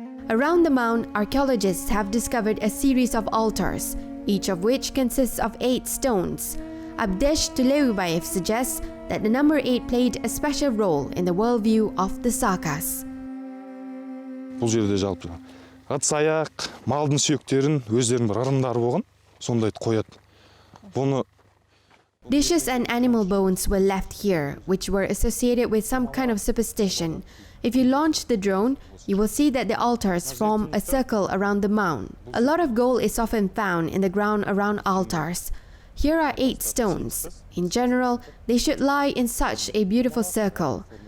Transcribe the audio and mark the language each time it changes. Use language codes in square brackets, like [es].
[en] Around the mound, archaeologists have discovered a series of altars, each of which consists of 8 stones. Abdesh Tuleubayev suggests that the number 8 played a special role in the worldview of the Sakas. [kk] Бұл жерде жалпы ыдыс-аяқ, малдың сүйектерін өздерінің бір ырымдары болған, сондайды қояды. Бұны [en] Dishes and animal bones were left here, which were associated with some kind of superstition. If you launch the drone, you will see that the altars form a circle around the mound. A lot of gold is often found in the ground around altars. Here are 8 stones. In general, they should lie in such a beautiful circle.